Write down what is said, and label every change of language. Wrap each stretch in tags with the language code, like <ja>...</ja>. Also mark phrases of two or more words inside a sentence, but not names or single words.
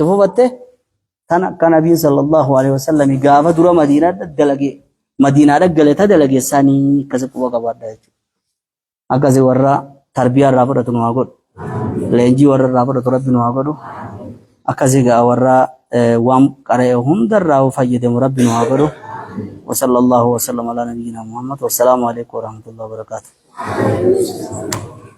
<om>fufatte tan akka nabiin</om> <ar>صلى الله عليه وسلم</ar> <om>gaafa dura madiinaa dhaggale ta dalageessanii akkasii quba qabaadha jechuudha akkasii warra tarbiyaa irraa fudhatu nu haa godhu leenjii warra irraa fudhatu rabbi nu haa godhu akkasii gaa warra waan qara'e hundarraa fayyadamu rabbi nu haa godhu</om> <ar>وصلى الله وسلم على نبينا محمد والسلام عليكم ورحمة الله وبركاته</ar>